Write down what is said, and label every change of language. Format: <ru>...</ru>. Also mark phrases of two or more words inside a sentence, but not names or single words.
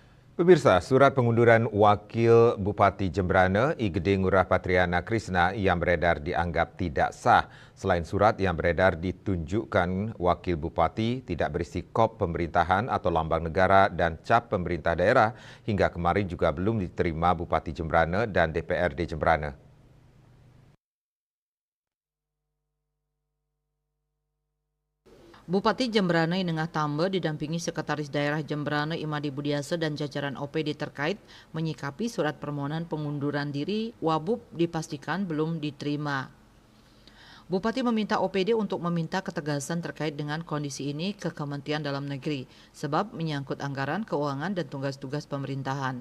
<id>Pemirsa, surat pengunduran Wakil Bupati Jembrana I Gede Ngurah Patriana Krisna yang beredar dianggap tidak sah. Selain surat yang beredar ditunjukkan Wakil Bupati tidak berisi kop pemerintahan atau lambang negara dan cap pemerintah daerah, hingga kemarin juga belum diterima Bupati Jembrana dan DPRD Jembrana. Bupati Jembrana Inengah Tambe didampingi Sekretaris Daerah Jembrana Imadi Budiase dan jajaran OPD terkait menyikapi surat permohonan pengunduran diri Wabub dipastikan belum diterima. Bupati meminta OPD untuk meminta ketegasan terkait dengan kondisi ini ke Kementerian Dalam Negeri, sebab menyangkut anggaran, keuangan, dan tugas-tugas pemerintahan.</id>